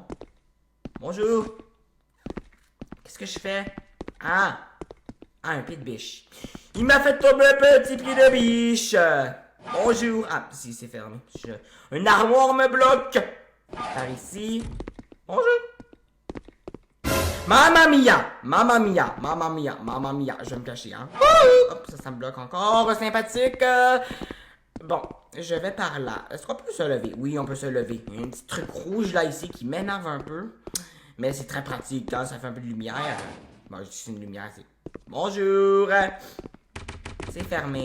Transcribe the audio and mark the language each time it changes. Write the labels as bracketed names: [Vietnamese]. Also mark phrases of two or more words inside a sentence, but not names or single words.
[French] Bonjour. Qu'est-ce que je fais? Ah! Ah, un pied de biche. Il m'a fait tomber un petit pied de biche. Bonjour. Ah, si, c'est fermé. Une armoire me bloque. Par ici. Bonjour. [Italian] Mamma mia! Mamma mia! Mamma mia! Mamma mia! [French] Je vais me cacher, hein? Hop, ça me bloque encore. Sympathique. Bon, je vais par là. Est-ce qu'on peut se lever? Oui, on peut se lever. Il y a un petit truc rouge là, ici, qui m'énerve un peu. Mais c'est très pratique, hein? Ça fait un peu de lumière. Bon, je dis c'est une lumière, c'est... Bonjour! C'est fermé.